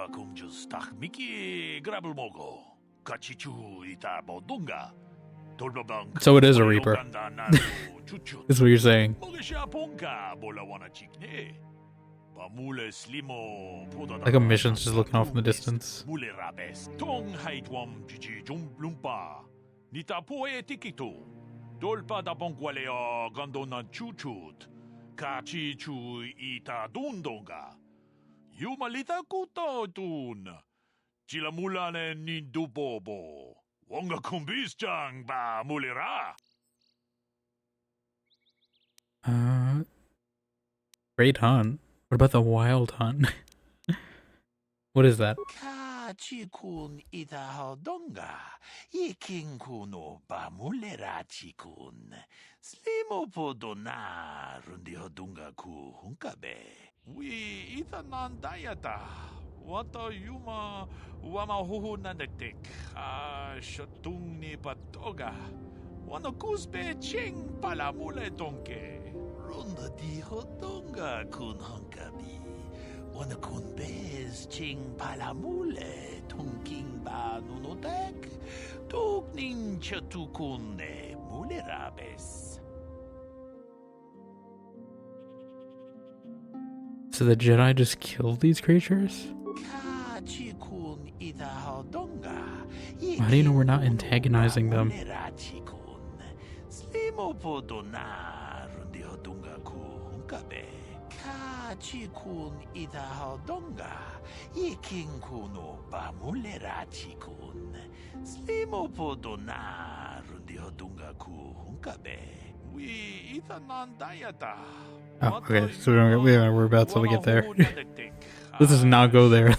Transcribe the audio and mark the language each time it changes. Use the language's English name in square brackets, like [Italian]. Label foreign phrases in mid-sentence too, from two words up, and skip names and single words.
[English] So it is a reaper. Is what you're saying. Like a mission's just looking off in the distance. Dolpa da Bonqualea Gondona Chuchut, Kachi Chu Ita Dundonga, Yumalita Kuto Dun, Chilamulane Nindubobo, Wonga Kumbisjang Ba Mulira. Great hunt. What about the wild hunt? What is that? Chikun ita hodonga, yiking kuno ba mulera chikun, slimo podona rundi hodunga ku hunkabe. We ita nandayata, wata yuma wama huhu nandetik, shotung ni patoga, wano kusbe ching palamule donke, runda di hodonga kun hunkabi. Wana kun bez ching palamule tunking ba nunotek tukning chatukune mulerabes. So the Jedi just killed these creatures? How do you know we're not antagonizing them? Chikun ita hodonga, yiking kuno ba mulera chikun, slimo podona rundi hodunga ku hunkabe, Oh, okay. So we're about till we get there. This does not go there.